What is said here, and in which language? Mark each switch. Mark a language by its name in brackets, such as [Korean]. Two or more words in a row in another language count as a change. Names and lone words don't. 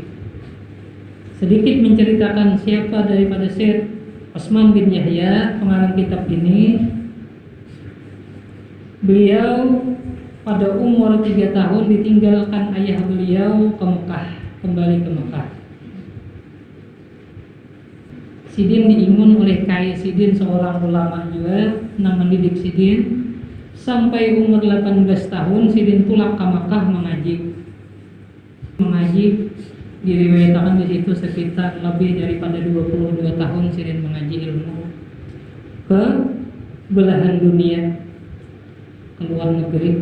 [Indonesian] Sedikit menceritakan siapa daripada Syekh Utsman bin Yahya pengarang kitab ini. Beliau pada umur 3 tahun ditinggalkan ayah beliau ke Mekah, kembali ke Mekah. [Banjar] Sidin diingun oleh Kai Sidin, seorang ulama juga, mendidik Sidin. Sampai umur 18 tahun Sidin tulak ke Makkah mengaji. [Indonesian] Diriwayatkan di situ sekitar lebih daripada 22 tahun Sidin mengaji ilmu ke belahan dunia, ke luar negeri.